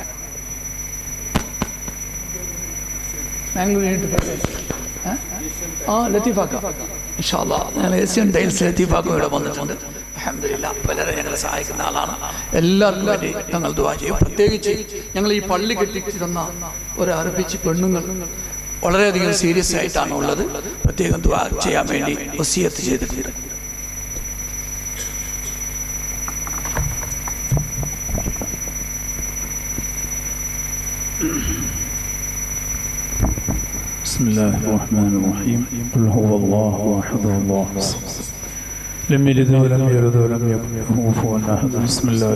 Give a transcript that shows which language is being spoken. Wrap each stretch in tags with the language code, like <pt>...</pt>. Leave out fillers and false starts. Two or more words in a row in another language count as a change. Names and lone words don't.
<ml>ലത്തീഫാക്ക</ml> <ar>إن شاء الله</ar> <ml>ഞങ്ങൾ ഏഷ്യൻ ടൈൽസ് ലത്തീഫാക്ക ഇവിടെ വന്നിട്ടുണ്ട്. അൽഹംദുലില്ലാഹ് വളരെ ഞങ്ങളെ സഹായിക്കുന്ന ആളാണ്. എല്ലാവർക്കും വേണ്ടി ഞങ്ങൾ ദുആ ചെയ്യും. പ്രത്യേകിച്ച് ഞങ്ങൾ ഈ പള്ളി കെട്ടിച്ചിരുന്ന ഒരു അറബിച്ച് പെണ്ണുങ്ങൾ വളരെയധികം സീരിയസ് ആയിട്ടാണ് ഉള്ളത്. പ്രത്യേകം ദുആ ചെയ്യാൻ വേണ്ടി വസിയത്ത് ചെയ്തിട്ടുണ്ട്.</ml> <ar>بسم الله الرحمن الرحيم قل هو الله احد الله الصمد لم يلد ولم يولد ولم يكن له كفوا احد بسم الله</ar>